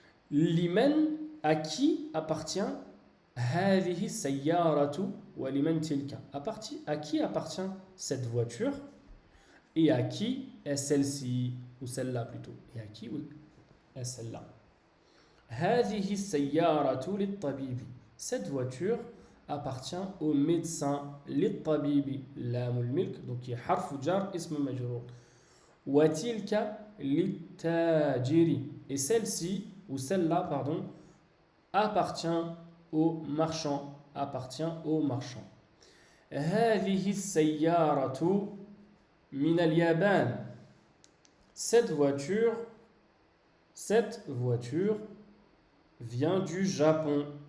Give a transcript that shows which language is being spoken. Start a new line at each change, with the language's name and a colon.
Arabic: Liman,
French: à qui appartient
Arabic: هذه السيارة ولمن تلك.
French: À qui appartient cette voiture et à qui est celle-ci ou celle-là plutôt. Et à qui est celle-là.
Arabic: هذه السيارة للطبيب.
French: Cette voiture appartient au médecin.
Arabic: للطبيب لام الملك
French: donc qui est
Arabic: حرف جر اسم مجرور. وتلك للتاجر.
French: Et celle-ci ou celle-là pardon appartient au marchand. Appartient au marchand.
Arabic: هذه السيارة من اليابان.
French: Cette voiture vient du Japon.